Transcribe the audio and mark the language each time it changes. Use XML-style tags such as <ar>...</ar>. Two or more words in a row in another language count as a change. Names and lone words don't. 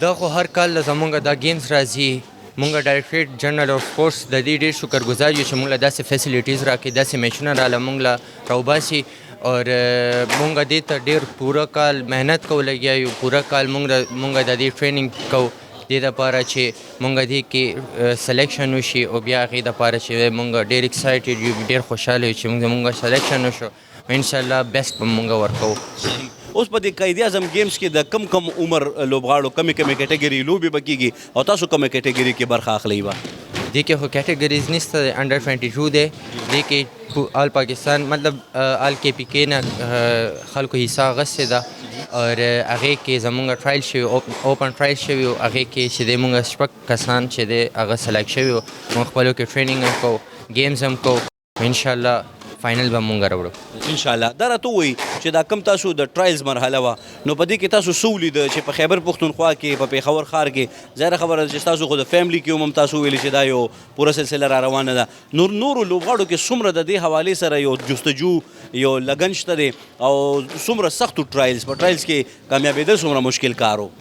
<ps>دا خو هر کال زمونږ دا گیمز راځي مونږ</ps> <en>Directorate General of Sports</en> <ps>د دې ډېر شکرګزار یو چې مونږ له داسې فیسیلیټیز راکړي داسې میچونه راله مونږ له راوباسي اور مونږ دې ته ډېر پوره کال محنت کوو لګیا یو پوره کال مونږ د دې ټریننګ کوو دې دپاره چې مونږ دې کې سلیکشن وشي او بیا هغې دپاره چې مونږ ډېر ایکسایټډ یو ډېر خوشحاله یو چې مونږ سلیکشن وشو انشاءالله بیسټ به مونږ ورکوو اوس په دې قائد اعظم گیمز کې د کم عمر لوبغاړو کمې کیټګري لوبې به کېږي او تاسو کومه کیټګري کې برخه اخلئ به دې کې خو کیټګریز نشته، انډر 22 دی، دې کې آل پاکستان مطلب آل کے پی کے نه خلکو حصہ اخیستې ده، اور هغې کې زمونږ ټرایل شوي،</ps> <en>open trial</en> <ps>شوي و، هغې کې چې دی مونږ 6 کسان چې دی هغه سلیکټ شوي وو، مونږ خپلو کې ټریننګ هم کوو، گیمز هم کوو، انشاءالله فاینل به مونږ راوړو</ps> <ar>ان شاء الله.</ar> <ps>دا راته وایي چې دا کم تاسو د ټرایلز مرحله وه، نو په دې کې تاسو څه ولیده چې په خیبر پښتونخوا کې په پېښور ښار کې ظاهره خبره ده چې تاسو خو د فیملی کې هم تاسو ویلي چې دا یو پوره سلسله را روانه ده، نورو لوبغاړو کې څومره د دې حوالې سره یو جستجو یو لګن شته دی او څومره سختو ټرایلز په ټرایلز کې کامیابېدل څومره مشکل کار و؟</ps>